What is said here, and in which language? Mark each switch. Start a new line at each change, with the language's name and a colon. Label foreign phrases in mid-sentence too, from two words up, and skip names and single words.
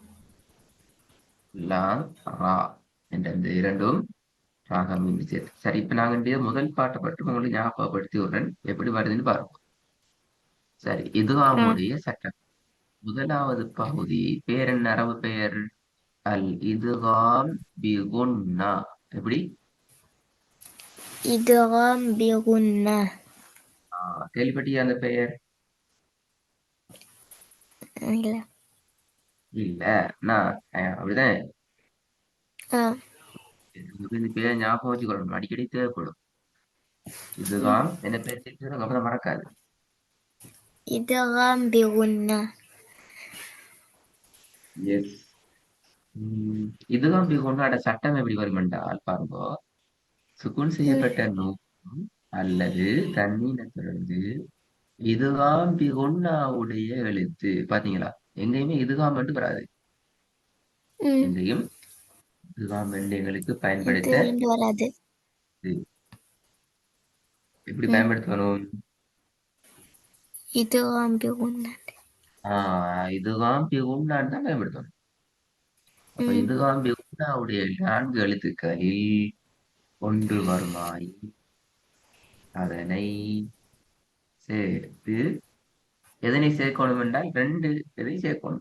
Tamil: லாம் ரா என்ற இந்த இரண்டும் ராகமின்றி சேர்த்தல். சரி, இப்ப நாங்க இந்த முதல் பாட்டை பற்றி உங்களுக்கு ஞாபகப்படுத்தி விடுறேன். எப்படி வருதுன்னு பாருங்க. சரி, இது அ. அவங்களுடைய சட்டம். முதலாவது பகுதி பேர் என்ன? அரபு பெயர்
Arabic: الإدغام بغنة.
Tamil: எப்படி?
Arabic: إدغام بغنة.
Tamil: கேள்விப்பட்டியா அந்த பெயர்? இல்ல. இல்ல. நான் அப்படிதான். அ. இந்த பேர் ஞாபகம் வச்சுக்கணும், அடிக்கடி தேவைப்படும். ம். இதுகாம் என்ன பேர் தெரிஞ்சு அப்புறம் மறக்காது.
Arabic: إدغام بغنة.
Tamil: எஸ்.
Arabic: إدغام بغنة
Tamil: சட்டம் எப்படி வரும் என்றால் பாருங்க, சுக்குன் ம். செய்யப்பட்ட நூன் அல்லது தன்மீனை தொடர்ந்து
Arabic: إدغام بغنة
Tamil: எழுத்து. பாத்தீங்களா? எங்கேயுமே இதுகாம் மட்டும் வராது. ம். எங்கேயும் இதுகாம் என்று எங்களுக்கு இது பயன்படுத்த ரெண்டு வராது. எப்படி ம். பயன்படுத்தணும்?
Arabic: إدغام بغنة. إدغام بغنة
Tamil: தான் பயன்படுத்தணும். அப்ப ம்.
Arabic: إدغام بغنة
Tamil: 4 எழுத்துக்களில் ஒன்று வருமாய் அதனை சேர்த்து எதனை சேர்க்கணும் என்றால் 2 இதை சேர்க்கணும்.